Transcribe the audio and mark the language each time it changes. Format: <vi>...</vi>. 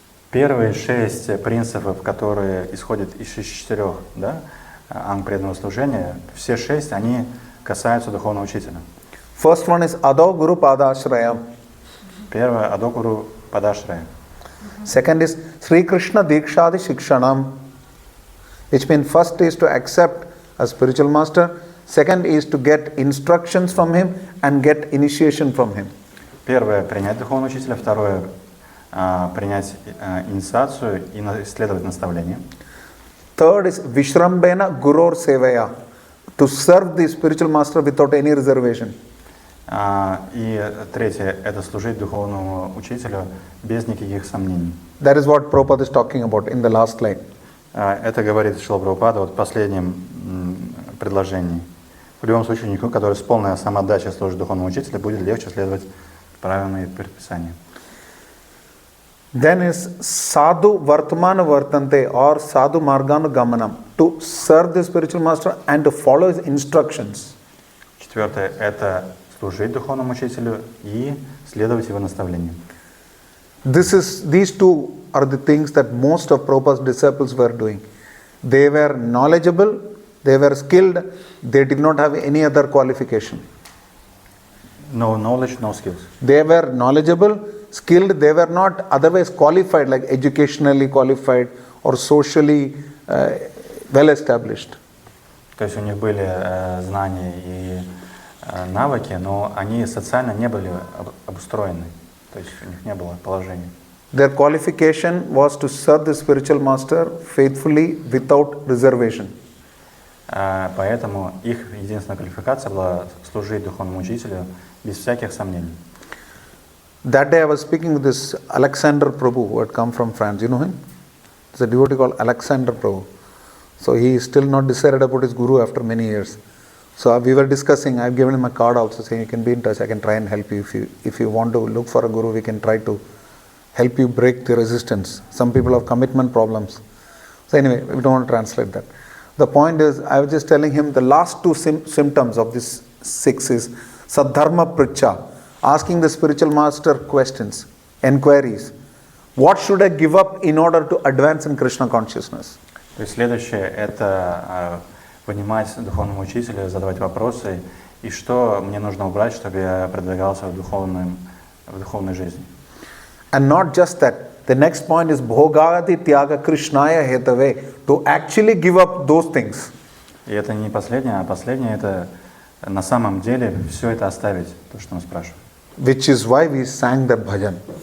<ru>Первые 6 принципов, которые исходят из 4, да, анг преданного служения, все 6, они касаются духовного учителя.</ru> <en>First one is Ado Guru Padashrayam.</en> <ru>Первое – Адо Гуру Падашрая.</ru> <en>Second is Sri Krishna Dikshadi Shikshanam, which means first is to accept a spiritual master, second is to get instructions from him and get initiation from him.</en> <ru>Первое – принять духовного учителя, второе – принять инициацию и следовать наставлениям.</ru> <en>Third is Vishrambena Gurur Sevaya, to serve the spiritual master without any reservation.</en> <ru>И третье – это служить духовному учителю без никаких сомнений.</ru> <en>That is what Prabhupada is talking about in the last line.</en> <ru>Это говорит Шрила Прабхупада в последнем предложении. В любом случае, ученику, который с полной самоотдачей служит духовному учителю, будет легче следовать правилам и предписаниям.</ru> <en>Then is Sadhu Vartamana Vartante or Sadhu Marganu Gamanam, to serve the spiritual master and to follow his instructions.</en> <ru>Четвертое – это служить духовному учителю и следовать его наставлениям.</ru> <en>These two are the things that most of Prabhupada's disciples were doing. They were knowledgeable, they were skilled, they did not have any other qualification. No knowledge, no skills. They were knowledgeable, skilled, they were not otherwise qualified, like educationally qualified or socially well established.</en> <ru>То есть у них были знания и навыки, но они социально не были обустроены. То есть у них не было положения.</ru> <en>Their qualification was to serve the spiritual master faithfully without reservation.</en> <ru>Поэтому их единственная квалификация была служить духовному учителю без всяких сомнений.</ru> <en>That day I was speaking with this Alexander Prabhu who had come from France. You know him? There's a devotee called Alexander Prabhu. So he is still not decided about his guru after many years. So we were discussing, I've given him a card also saying you can be in touch, I can try and help you. If you want to look for a guru, we can try to help you break the resistance. Some people have commitment problems. So anyway, we don't want to translate that. The point is, I was just telling him the last two symptoms of this 6 is Sadharma Pricha, asking the spiritual master questions, enquiries. What should I give up in order to advance in Krishna consciousness?</en> <ru>То есть следующее – это понимать духовному учителю, задавать вопросы, и что мне нужно убрать, чтобы я продвигался в духовной жизни.</ru> <en>And not just that. The next point is Bhogadi Tyaga Krishnaya Hetave, to actually give up those things.</en> <ru>И это не последнее, а последнее – это на самом деле все это оставить, то, что он спрашивает.</ru> <en>Which is why we sang that bhajan.</en>